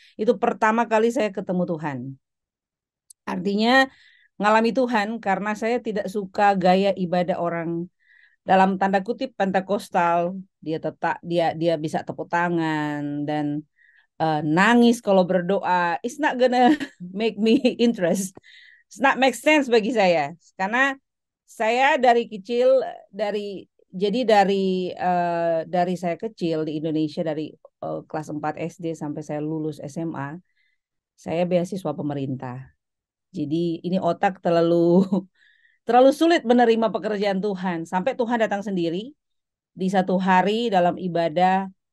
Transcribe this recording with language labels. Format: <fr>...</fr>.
<id>Itu pertama kali saya ketemu Tuhan. Artinya ngalami Tuhan karena saya tidak suka gaya ibadah orang dalam tanda kutip Pentakostal. Dia tetap dia bisa tepuk tangan dan nangis kalau berdoa.</id> <en>It's not gonna make me interest. It's not make sense</en> <id>bagi saya karena saya dari kecil dari jadi dari saya kecil di Indonesia dari kelas 4 SD sampai saya lulus SMA, saya beasiswa pemerintah. Jadi ini otak terlalu terlalu sulit menerima pekerjaan Tuhan sampai Tuhan datang sendiri di satu hari dalam ibadah.</id>